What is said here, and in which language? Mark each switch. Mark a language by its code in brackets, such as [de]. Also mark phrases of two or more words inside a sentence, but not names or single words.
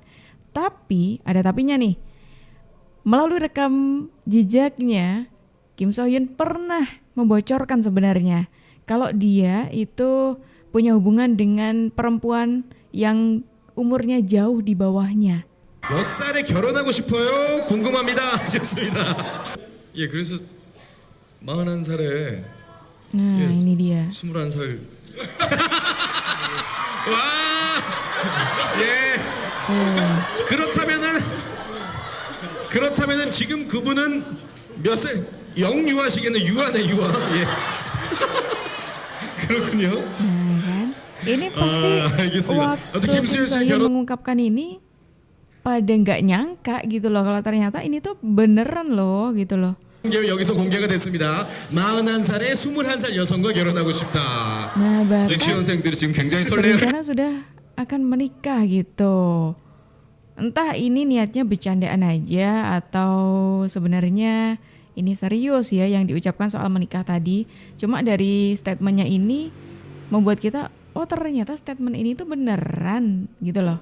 [id] Tapi, ada tapinya nih. Melalui rekam jejaknya, Kim So Hyun pernah membocorkan sebenarnya kalau dia itu punya hubungan dengan perempuan yang umurnya jauh di bawahnya. [ko] 몇 살에 결혼하고 싶어요? 궁금합니다. 하셨습니다. 예, 그래서 41살에 [id] Nah, ini dia. [ko] 21살. 와! 예. 그렇다면은 지금 그분은 몇 살? 영유아시겠네. 유아네, 유아. 예. 그렇군요. [id] Nah kan, ini pasti [ko] 알겠습니다. [id] waktu [ko] 아무튼 Kim 김수현 씨 So-hyun 결혼 [id] mengungkapkan ini pada nggak nyangka gitu loh kalau ternyata ini tuh beneran loh gitu loh. [ko] 여기서 공개가 됐습니다. 41살에 21살 여성과 결혼하고 싶다. [id] Nah bahkan [ko] 유치원생들이 지금 굉장히 설레요. [id] berencana sudah akan menikah gitu. Entah ini niatnya bercandaan aja atau sebenarnya ini serius ya yang diucapkan soal menikah tadi. Cuma dari statementnya ini membuat kita, oh ternyata statement ini tuh beneran gitu loh.